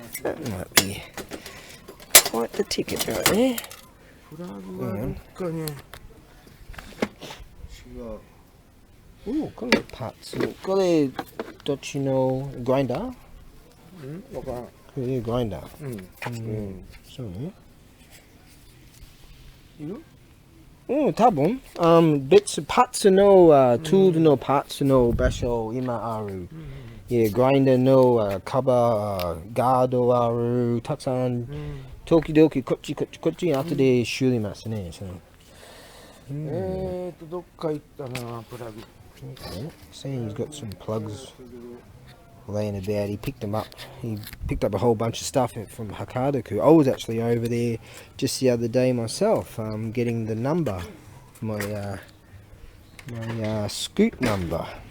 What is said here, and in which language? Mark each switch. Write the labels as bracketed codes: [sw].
[en] That might be quite the ticket right there. [ja] プラグはどっかに違う。これパーツ。これ、どっちのグラインダー？わからん。これグラインダー。そうね。いる？多分。別パーツの、トゥールのパーツの場所今ある。グラインダーの、カバー、ガードある。たくさん。時々こっち後で修理ますね。どっか行ったな、プラグ。 [en] Saying he's got some plugs laying about. He picked them up. He picked up a whole bunch of stuff from Hakadaku. I was actually over there just the other day myself, getting the number, my scoot number.